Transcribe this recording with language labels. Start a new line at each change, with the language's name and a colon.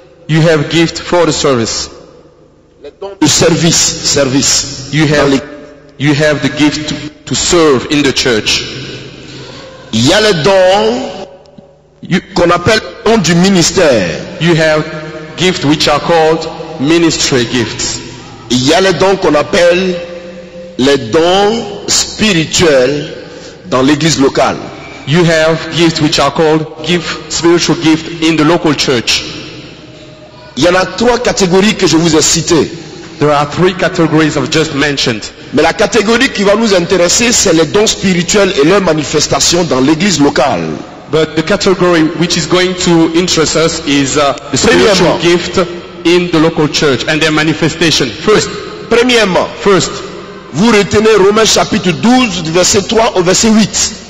English: You have gift for the service.
French: Les dons de service.
English: You have the gift to serve in the church.
French: Il y a les dons qu'on appelle dons du ministère.
English: You have gifts which are called ministry gifts.
French: Il y a les dons qu'on appelle les dons spirituels dans l'église locale.
English: You have gifts which are called spiritual gift in the local church.
French: Il y en a 3 catégories que je vous ai citées.
English: There are 3 categories I've just mentioned.
French: Mais la catégorie qui va nous intéresser, c'est les dons spirituels et leur manifestation dans l'église locale.
English: But the category which is going to interest us is the spiritual gift in the local church and their manifestation.
French: Premièrement, vous retenez Romains chapitre 12, du verset 3 au verset 8.